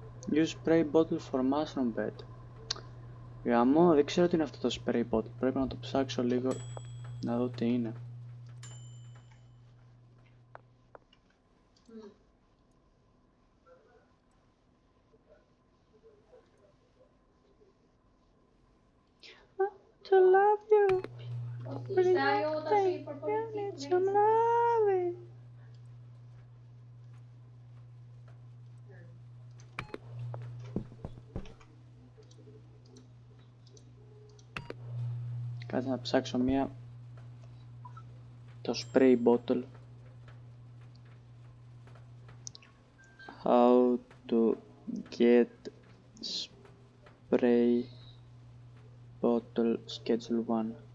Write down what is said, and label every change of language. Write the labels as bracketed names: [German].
[English] Use spray bottle for mushroom bed. [Greek] Γαμώ, δεν ξέρω τι είναι αυτό το spray bottle. Πρέπει να το ψάξω λίγο να δω τι είναι. [English] To love you. Pretty young thing. You need some loving. [Greek] Κάτσε να ψάξω το spray bottle. [English] How to get spray bottle schedule 1.